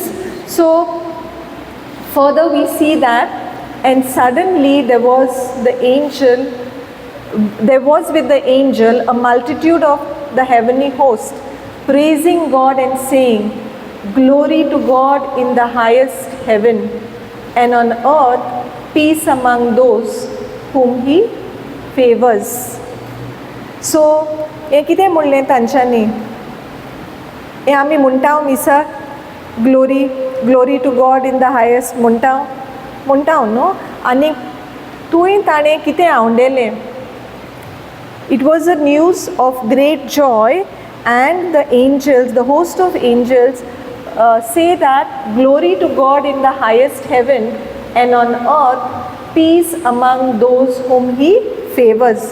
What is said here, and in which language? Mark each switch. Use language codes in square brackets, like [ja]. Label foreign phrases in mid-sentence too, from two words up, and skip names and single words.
[en] So further we see that, and suddenly there was with the angel a multitude of the heavenly host, praising God and saying, "Glory to God in the highest heaven, and on earth peace among those whom he favors." [kok] So हें कितें म्हणलें तांच्यांनी? हें आमी म्हणटाव मिसा, [en] glory glory to God in the highest [kok] म्हणटाव न्हू. आनी तुवें ताणें कितें आवडलें? [en] It was a news of great joy, and the angels, the host of angels, say that glory to God in the highest heaven, and on earth peace among those whom he favors.